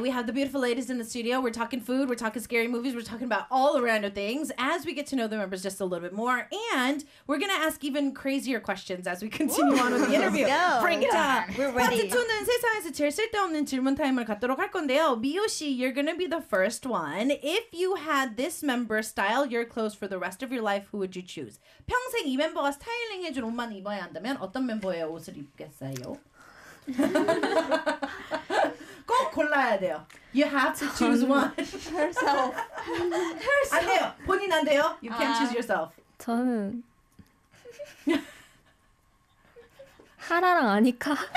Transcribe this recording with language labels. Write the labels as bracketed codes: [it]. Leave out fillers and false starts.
[en] We have the beautiful ladies in the studio. We're talking food, we're talking scary movies, we're talking about all the random things as we get to know the members just a little bit more. And we're going to ask even crazier questions as we continue on with the interview. Let's go. Bring it on. We're ready. [ko] 파트2는 세상에서 제일 쓸데없는 질문 타임을 갖도록 할 건데요. [en] 미호 씨, you're going to be the first one. If you had this member style your clothes for the rest of your life, who would you choose? [ko] 평생 이 멤버가 스타일링 해준 옷만 입어야 한다면 어떤 멤버의 옷을 입겠어요? 꼭 골라야 돼요. [en] You have to choose one. Herself. Herself. [ko] 안 돼요. 본인 안 돼요. [en] You can't choose yourself. [ko] 저는 하라랑 아니까.